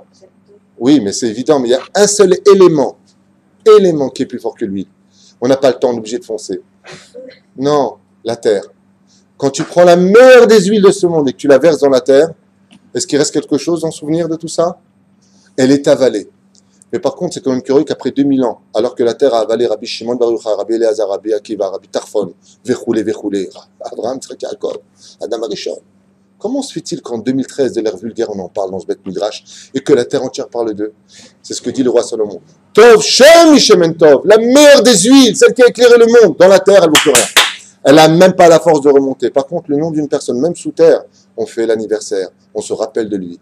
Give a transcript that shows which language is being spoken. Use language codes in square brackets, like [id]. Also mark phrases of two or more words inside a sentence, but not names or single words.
[fr] Oui, mais c'est évident, mais il y a un seul élément qui est plus fort que l'huile. On n'a pas le temps, on est obligé de foncer. Non, la terre. Quand tu prends la meilleure des huiles de ce monde et que tu la verses dans la terre, est-ce qu'il reste quelque chose en souvenir de tout ça? Elle est avalée. Mais par contre, c'est quand même curieux qu'après 2000 ans, alors que la terre a avalé Rabbi Shimon Bar Yochai, Rabbi Eliezer, Rabbi Akiva, Rabbi Tarfon, Vechoulé, Abraham, Yitzhak, Yaakov, Adam Arishon, comment se fait-il qu'en 2013, de l'ère vulgaire, on en parle dans ce Beth Midrash, et que la terre entière parle d'eux? C'est ce que dit le roi Salomon. [he] טוב שם משמן טוב, [fr] la meilleure des huiles, celle qui a éclairé le monde, dans la terre, elle ne vaut plus rien. Elle n'a même pas la force de remonter. Par contre, le nom d'une personne, même sous terre, on fait l'anniversaire, on se rappelle de lui.